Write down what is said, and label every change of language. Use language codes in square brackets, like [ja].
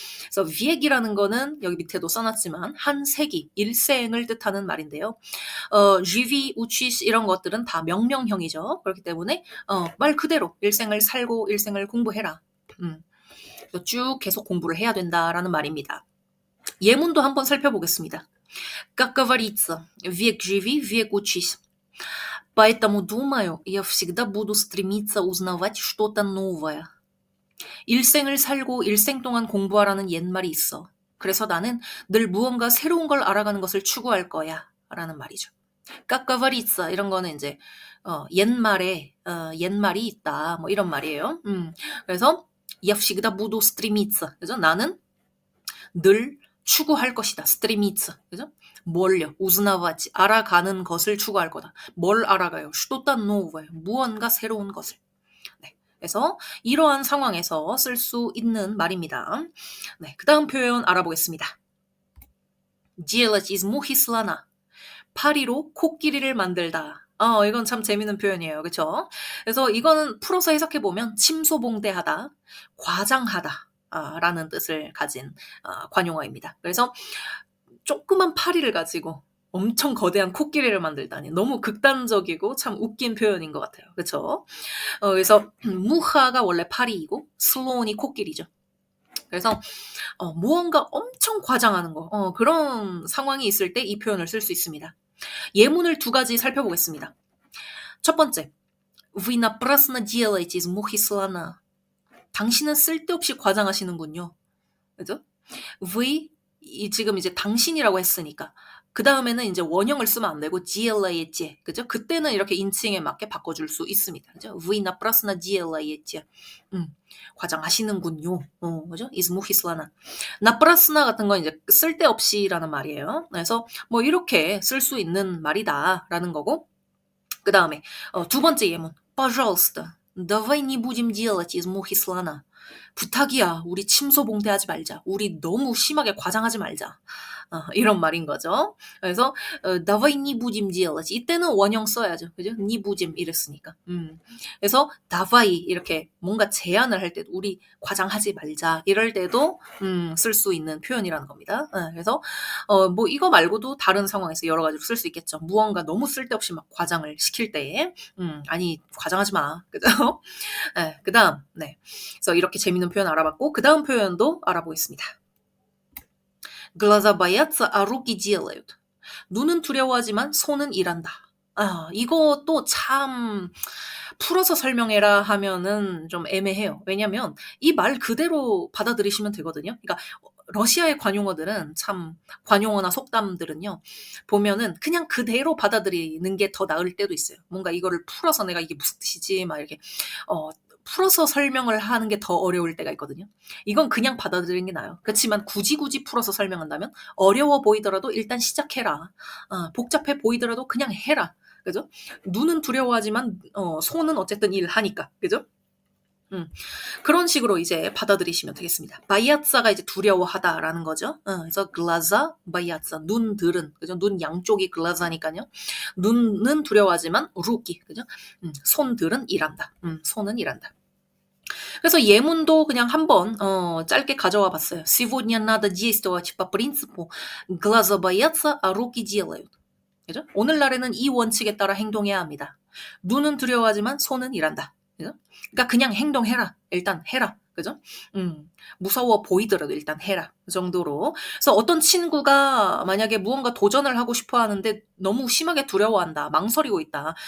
[ko] 그래서 viec이라는 거는 여기 밑에도 써놨지만 한 세기, 일생을 뜻하는 말인데요. [ru] живи, учись [ko] 이런 것들은 다 명령형이죠. 그렇기 때문에 말 그대로 일생을 살고 일생을 공부해라. 그래서 쭉 계속 공부를 해야 된다라는 말입니다. 예문도 한번 살펴보겠습니다. [ru] Как говорится, век живи, век учись. Поэтому, думаю, я всегда буду стремиться узнавать что-то новое. [ko] 일생을 살고 일생 동안 공부하라는 옛말이 있어. 그래서 나는 늘 무언가 새로운 걸 알아가는 것을 추구할 거야. 라는 말이죠. [ru] Как говорится [ko] 이런 거는 이제 옛말이 있다. 뭐 이런 말이에요. [ru] 그래서 я всегда буду стремиться. [ko] 그죠? 나는 늘 추구할 것이다. стремиться. 그죠? 뭘요? 우즈나와지. 알아가는 것을 추구할 거다. 뭘 알아가요? [ru] что-то новое. [ko] 무언가 새로운 것을. 네. 그래서 이러한 상황에서 쓸 수 있는 말입니다. 네. 그 다음 표현 알아보겠습니다. [ru] делать из мухи слона. [ko] 파리로 코끼리를 만들다. 이건 참 재밌는 표현이에요. 그쵸? 그래서 이거는 풀어서 해석해보면 침소봉대하다, 과장하다. 라는 뜻을 가진 관용어입니다. 그래서 조그만 파리를 가지고 엄청 거대한 코끼리를 만들다니 너무 극단적이고 참 웃긴 표현인 것 같아요. 그쵸? 그래서 무하가 원래 파리이고 슬론이 코끼리죠. 그래서 무언가 엄청 과장하는 거 그런 상황이 있을 때 이 표현을 쓸 수 있습니다. 예문을 2가지 살펴보겠습니다. 첫 번째, [ru] Вы напрасно делаете из мухи слона. [ko] 당신은 쓸데없이 과장하시는군요. 그죠? Вы 지금 이제 당신이라고 했으니까 그 다음에는 이제 원형을 쓰면 안 되고 делаете, 그죠? 그때는 이렇게 인칭에 맞게 바꿔줄 수 있습니다. [ru] 그죠? Вы напрасно делаете. [ko] 과장하시는군요. [ru] 그죠? из мухи слона. [ko] напрасно 같은 건 이제 쓸데없이라는 말이에요. 그래서 뭐 이렇게 쓸 수 있는 말이다라는 거고. 그 다음에 2번째 예문. [ru] Пожалуйста, давай не будем делать из мухи слона. [ko] 부탁이야. 우리 침소봉대하지 말자. 우리 너무 심하게 과장하지 말자. 이런 말인 거죠. [ru] 그래서 давай не будем делать. [ko] 이때는 원형 써야죠. 그죠? [ru] не будем [ko] 이랬으니까. 그래서 давай 이렇게 뭔가 제안을 할 때도 우리 과장하지 말자. 이럴 때도 쓸 수 있는 표현이라는 겁니다. 그래서 뭐 이거 말고도 다른 상황에서 여러 가지로 쓸 수 있겠죠. 무언가 너무 쓸데없이 막 과장을 시킬 때에 아니 과장하지 마. 그죠? 네, 그다음 네. 그래서 이렇게 재밌는 표현 알아봤고 그 다음 표현도 알아보겠습니다. [ru] Глаза боятся, а руки делают. [ko] 눈은 두려워하지만 손은 일한다. 이것도 참 풀어서 설명해라 하면은 좀 애매해요. 왜냐면 이 말 그대로 받아들이시면 되거든요. 그러니까 러시아의 관용어들은 참 관용어나 속담들은요. 보면은 그냥 그대로 받아들이는 게 더 나을 때도 있어요. 뭔가 이거를 풀어서 내가 이게 무슨 뜻이지 막 이렇게 어 풀어서 설명을 하는 게 더 어려울 때가 있거든요. 이건 그냥 받아들이는 게 나아요. 그렇지만 굳이 풀어서 설명한다면 어려워 보이더라도 일단 시작해라. 복잡해 보이더라도 그냥 해라. 그죠? 눈은 두려워하지만 손은 어쨌든 일하니까. 그죠? 음. 그런 식으로 이제 받아들이시면 되겠습니다. 바이아짜가 이제 두려워하다라는 거죠. 그래서 글라자, 바이아짜, 눈들은 그죠? 눈 양쪽이 글라자니까요. 눈은 두려워하지만 루키 그죠? 손들은 일한다. 손은 일한다. 그래서 예문도 그냥 한번 짧게 가져와 봤어요. [ru] Сегодня надо действовать по принципу глаза боятся, а руки делают. [ko] 그죠? 오늘날에는 이 원칙에 따라 행동해야 합니다. 눈은 두려워하지만 손은 일한다. 그죠? 그러니까 그냥 행동해라. 일단 해라. 그죠? 무서워 보이더라도 일단 해라. 그 정도로. 그래서 어떤 친구가 만약에 무언가 도전을 하고 싶어 하는데 너무 심하게 두려워한다. 망설이고 있다.